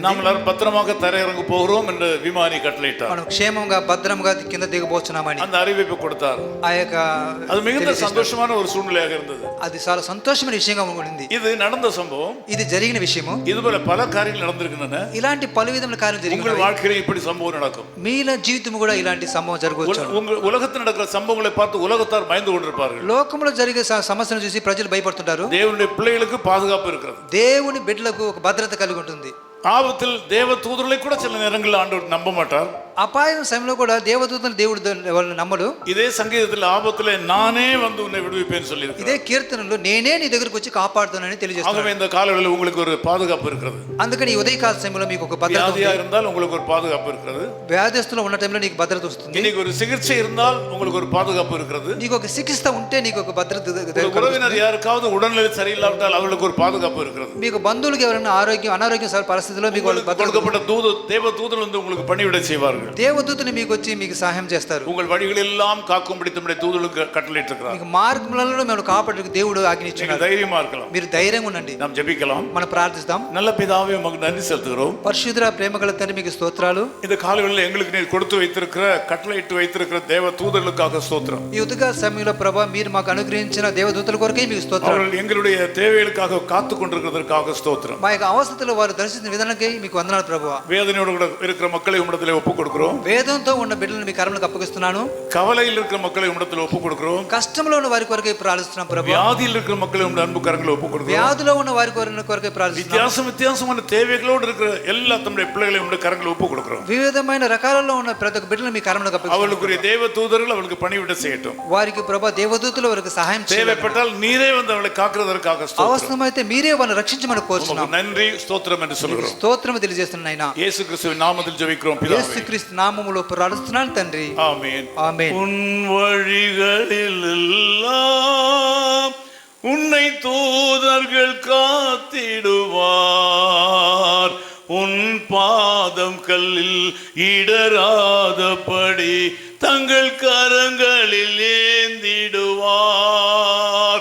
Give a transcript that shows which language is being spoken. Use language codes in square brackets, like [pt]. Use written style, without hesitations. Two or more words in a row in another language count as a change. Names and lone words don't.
[ta] நாம் எல்லாரும் பத்திரமாக தரையிறங்க போகிறோம் என்று விமானி கட்டளையிட்டார். [te] మనం క్షేమంగా భద్రంగా కింద దిగబోతున్నామని [ta] அந்த அறிவிப்பு கொடுத்தார். [te] ఆ యొక్క [ta] அது மிகுந்த சந்தோஷமான ஒரு சூழ்நிலையாக இருந்தது. [te] అది చాలా సంతోషమైన విషయంగా ఉండింది. [ta] இது நடந்த சம்பவம். [te] ఇది జరిగిన విషయము. [ta] இதுபோல பல காரியங்கள் நடந்திருக்கின்றன. [te] ఇలాంటి పలు విధముల కార్యాలు జరిగినాయి. [ta] உங்கள் வாழ்க்கையில இப்படி சம்பவம் நடக்கும். [te] మీల జీవితం కూడా ఇలాంటి సంభవం జరగవచ్చు. [ta] உங்கள் உலகத்தில் நடக்கிற சம்பவங்களை பார்த்து உலகத்தார் பயந்து கொண்டிருப்பார்கள். [te] లోకంలో జరిగే సమస్యలను చూసి ప్రజలు భయపడుతుంటారు. [ta] தேவனுடைய பிள்ளைகளுக்கு பாதுகாப்பு இருக்கிறது. [te] దేవుని బిడ్డలకు ఒక భద్రత కలిగి ఉంటుంది. [ta] ஆபத்தில் தேவ தூதர்களை கூட சில நேரங்களில் ஆண்டவர் நம்ப மாட்டார். [te] అపాయం సమయంలో కూడా దేవదూతను దేవుడు వాళ్ళు నమ్మడు. [ta] இதே சங்கீதத்தில் ஆபத்துல நானே வந்து உன்னை விடுவிப்பேன்னு சொல்லியிருக்கிறார். [te] ఇదే కీర్తనలో నేనే నీ దగ్గరకు వచ్చి కాపాడుతానని తెలియజేస్తున్నాడు. [ta] ஆகவே இந்த காலவெளியில் உங்களுக்கு ஒரு பாதுகாப்பு இருக்கிறது. [te] అందుకని ఈ ఉదయకాల సమయంలో మీకు ఒక భద్రత ఉంది. [ta] வியாதியா இருந்தால் உங்களுக்கு ஒரு பாதுகாப்பு இருக்கிறது. [te] వ్యాధిస్తులో ఉన్న టైంలో నీకు భద్రత వస్తుంది. [ta] இன்னைக்கு ஒரு சிகிச்சை இருந்தால் உங்களுக்கு ஒரு பாதுகாப்பு இருக்கிறது. [te] నీకు ఒక చికిత్స ఉంటే నీకు ఒక భద్రత. [ta] உறவினர் யாருக்காவது உடல்நிலை சரியில்லாவிட்டால் அவர்களுக்கு ஒரு பாதுகாப்பு இருக்கிறது. [te] మీకు బంధువులకు ఎవరైనా అనారోగ్య పరిస్థితిలో మీకు [ta] கொடுக்கப்பட்ட தேவதூதர்கள் வந்து உங்களுக்கு பணிவிடை செய்வார்கள். [te] దేవదూతలు మీకు వచ్చి మీకు సహాయం చేస్తారు. [ta] உங்கள் வழிகள் எல்லாம் காக்கும்படி தம்முடைய தூதர்களுக்கு கட்டளையிட்டிருக்கிறார். [te] మీకు మార్గములలో మేము కాపాడడానికి దేవుడు ఆజ్ఞించాడు. [ta] தைரியமா இருக்கலாம். [te] మీరు ధైర్యంగా ఉండండి. [ta] நாம் ஜெபிக்கலாம். [te] మనం ప్రార్థిస్తాం. [ta] நல்ல பிதாவே உமக்கு நன்றி செலுத்துகிறோம். [te] పరిశుద్ధ ప్రేమగల తండ్రి మీకు స్తోత్రాలు. [ta] இந்த காலவெளியில் எங்களுக்கு நீர் கொடுத்து வைத்திருக்கிற கட்டளையிட்டு வைத்திருக்கிற தேவ தூதர்களுக்காக ஸ்தோத்திரம். [te] ఈ ఉదయకాల సమయంలో ప్రభువా మీరు మాకు అనుగ్రహించిన దేవదూతల కొరకే మీకు స్తోత్రాలు. [ta] அவர்கள் எங்களுடைய தேவைகளுக்காக காத்து கொண்டிருக்கிறதற்காக ஸ்தோத்திரம். [te] మా యొక్క అవస్థలో వారు దర్శించిన విధానానికి మీకు వందనాలు ప్రభువా. [ta] வேதனையோடு கூட இருக்கிற மக்களை உம்மிடத்திலே ஒப்புக் கொடுக்கிறோம். [te] వేదంతో ఉన్న బిడ్డలను మీ కరములకు అప్పగిస్తున్నాను. [ta] கவலையில் இருக்கிற மக்களை உம்மிடத்திலே ஒப்புக் கொடுக்கிறோம். [te] కష్టంలో ఉన్న వారి కొరకే ప్రార్థిస్తున్నాం ప్రభువా. [ta] வியாதியில் இருக்கிற மக்களை உம்முடைய அன்பு கரங்களை ஒப்புக் கொடுக்கிறோம். [te] వ్యాధిలో ఉన్న వారి కొరకే ప్రార్థిస్తున్నాం. [ta] வித்தியாசமான தேவைகளோடு இருக்கிற எல்லா தம்முடைய பிள்ளைகளை உம்முடைய கரங்களை ஒப்புக் கொடுக்கிறோம். [te] వివిధమైన రకాలలో ఉన్న ప్రతి ఒక్క బిడ్డలను మీ కరములకు అప్పగిస్తున్నాం. [ta] அவர்களுக்குரிய தேவ தூதர்கள் அவர்களுக்கு பணிவிடை செய்யட்டும். [te] వారికి ప్రభువా దేవదూతలు వారికి సహాయం చేయండి. [ta] தேவைப்பட்டால் நீரே வந்து அவளை காக்கிறதற்காக ஸ்தோத்திரம். [te] అవసరమైతే మీరే వారిని రక్షించమని కోరుచున్నాం. [ta] நன்றி ஸ்தோத்திரம் என்று சொல்கிறோம். [te] స్తోత్రము తెలియజేస్తున్నాను నాయనా. [ta] இயேசு கிறிஸ்துவின் நாமத்தில் ஜெபிக்கிறோம் பிதாவே. [te] యేసుక్రీస్తు నామములో ప్రార్థిస్తున్నాను తండ్రి. [ta] ஆமென். [te] ఆమేన్. [ta] உன் வழிகளில் எல்லாம் உன்னை தூதர்கள் காத்திடுவார். உன் பாதம் கல்லில் இடராதபடி தங்கள் கரங்களில் ஏந்திடுவார்.